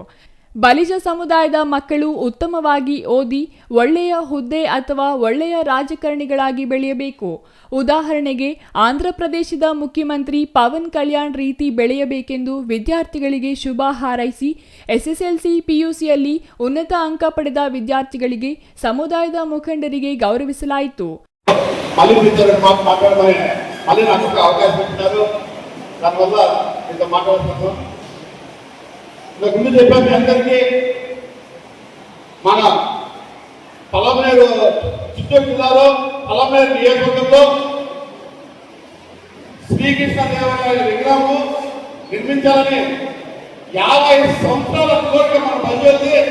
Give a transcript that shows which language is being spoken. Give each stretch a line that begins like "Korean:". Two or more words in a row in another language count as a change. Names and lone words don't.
Kannada: ಬಲಿಜ ಸಮುದಾಯದ ಮಕ್ಕಳು ಉತ್ತಮವಾಗಿ ಓದಿ ಒಳ್ಳೆಯ ಹುದ್ದೆ ಅಥವಾ ಒಳ್ಳೆಯ ರಾಜಕಾರಣಿಗಳಾಗಿ ಬೆಳೆಯಬೇಕು. ಉದಾಹರಣೆಗೆ ಆಂಧ್ರಪ್ರದೇಶದ ಮುಖ್ಯಮಂತ್ರಿ ಪವನ್ ಕಲ್ಯಾಣ್ ರೀತಿ ಬೆಳೆಯಬೇಕೆಂದು ವಿದ್ಯಾರ್ಥಿಗಳಿಗೆ ಶುಭ ಹಾರೈಸಿ ಎಸ್ಎಸ್ಎಲ್ಸಿ ಪಿಯುಸಿಯಲ್ಲಿ ಉನ್ನತ ಅಂಕ ಪಡೆದ ವಿದ್ಯಾರ್ಥಿಗಳಿಗೆ ಸಮುದಾಯದ ಮುಖಂಡರಿಗೆ ಗೌರವಿಸಲಾಯಿತು.
Telugu: ముందు చెప్పాను మీ అందరికీ, మన పలమనేరు చిత్తూరు జిల్లాలో పలమనేరు నియోజకవర్గంలో శ్రీకృష్ణదేవరాయల విగ్రహము నిర్మించాలని 50 సంవత్సరాల కోరిక మన బలిజీ.